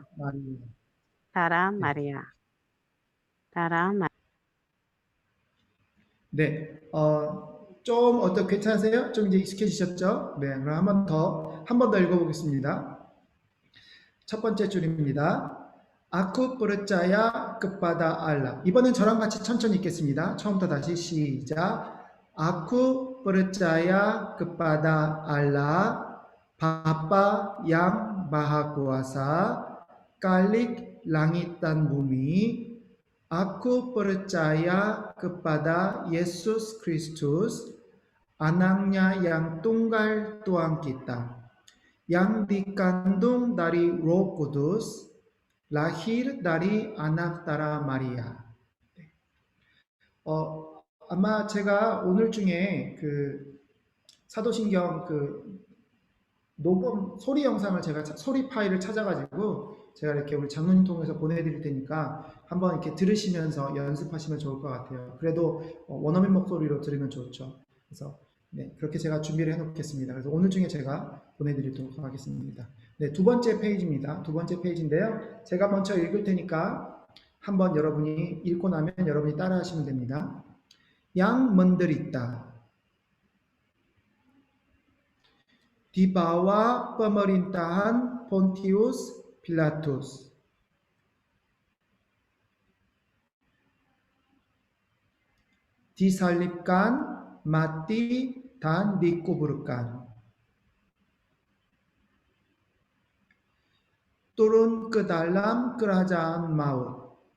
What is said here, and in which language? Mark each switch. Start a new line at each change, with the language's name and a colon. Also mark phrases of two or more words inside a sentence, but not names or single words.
Indonesian: Maria. Tara Maria. Tara Maria.
Korean: 네, 좀 어떻게 괜찮으세요? 좀 이제 익숙해지셨죠? 네, 그럼 한 번 더 읽어보겠습니다. 첫 번째 줄입니다.
Indonesian: Aku percaya kepada Allah.
Korean: 이번엔 저랑 같이 천천히 읽겠습니다. 처음부터 다시 시작.
Indonesian: Aku percaya kepada Allah, Bapa yang Maha Kuasa, Khalik langit dan bumi. Aku percaya kepada Yesus Kristus, Anaknya yang tunggal Tuhan kita, yang dikandung dari Roh Kudus, lahir dari anak Tara Maria.
Korean: 아마 제가 오늘 중에 그 사도신경 그 녹음 소리 영상을 제가 소리 파일을 찾아가지고 제가 이렇게 우리 장로님 통해서 보내드릴 테니까 한번 이렇게 들으시면서 연습하시면 좋을 것 같아요. 그래도 원어민 목소리로 들으면 좋죠. 그래서 네, 그렇게 제가 준비를 해놓겠습니다. 그래서 오늘 중에 제가 보내드리도록 하겠습니다. 네, 두 번째 페이지입니다. 두 번째 페이지인데요. 제가 먼저 읽을 테니까 한번 여러분이 읽고 나면 여러분이 따라하시면 됩니다.
Indonesian: Yang menderita di bawah pemerintahan Pontius Pilatus, disalibkan, mati, dan dikuburkan, turun ke dalam kerajaan maut.